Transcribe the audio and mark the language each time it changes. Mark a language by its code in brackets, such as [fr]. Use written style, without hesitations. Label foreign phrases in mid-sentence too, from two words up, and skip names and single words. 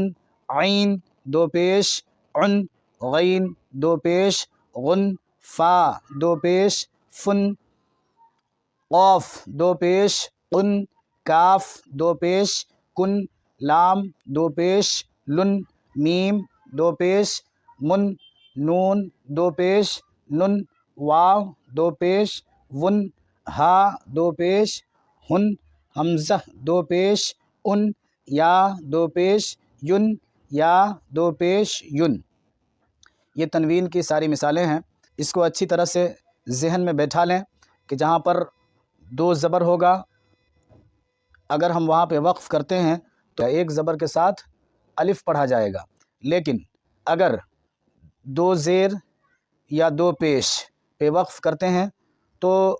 [ur] عین دو پیش عن، غین دو پیش غن، فا دو پیش فن، قاف دو پیش قن، کاف دو پیش کن، لام دو پیش لن، میم دو پیش من، نون دو پیش نن، واو دو پیش ون، ہا دو پیش ہن، حمزہ دو پیش ان، یا دو پیش ین، یا دو پیش ین۔ یہ تنوین کی ساری مثالیں ہیں۔ اس کو اچھی طرح سے ذہن میں بیٹھا لیں کہ جہاں پر دو زبر ہوگا اگر ہم وہاں پہ وقف کرتے ہیں تو ایک زبر کے ساتھ الف پڑھا جائے گا، لیکن اگر دو زیر یا دو پیش پہ وقف کرتے ہیں تو